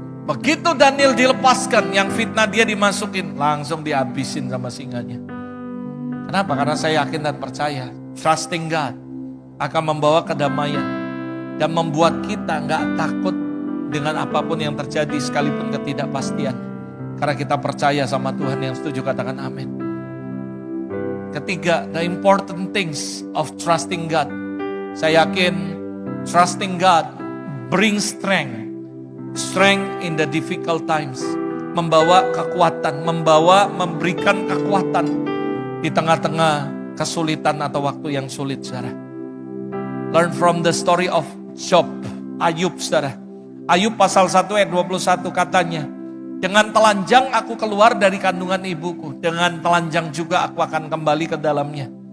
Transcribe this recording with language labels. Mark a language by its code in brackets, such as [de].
[id] Begitu Daniel dilepaskan, yang fitnah dia dimasukin, langsung dihabisin sama singanya. Kenapa? Karena saya yakin dan percaya, [en] trusting God [id] akan membawa kedamaian dan membuat kita gak takut dengan apapun yang terjadi sekalipun ketidakpastian. Karena kita percaya sama Tuhan. Yang setuju katakan amin. Ketiga, [en] the important things of trusting God. [id] Saya yakin [en] trusting God brings strength. Strength in the difficult times. [id] Membawa kekuatan, memberikan kekuatan di tengah-tengah kesulitan atau waktu yang sulit, saudara. [en] Learn from the story of Job, Ayub, saudara. [id] Ayub pasal 1 ayat 21 katanya, dengan telanjang aku keluar dari kandungan ibuku, dengan telanjang juga aku akan kembali ke dalamnya.